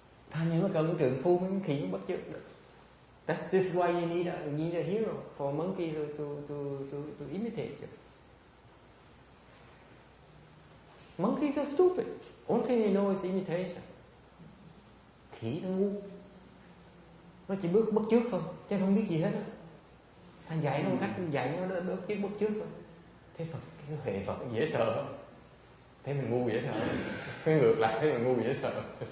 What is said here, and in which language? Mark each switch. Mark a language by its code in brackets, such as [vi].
[vi] Thành như nó cần trượng phu mấy con khỉ nó bắt chước được. [en] This is why you need a hero for a monkey to imitate you. Monkeys are stupid. Only thing they know is imitation. [vi] Khỉ nó ngu. Nó chỉ bắt chước thôi, chứ không biết gì hết. Anh dạy nó một cách dạy nó bắt chước thôi. Thế Phật, cái huệ Phật dễ sợ. Thế mình ngu dễ sợ. Cái ngược lại thế mình ngu dễ sợ.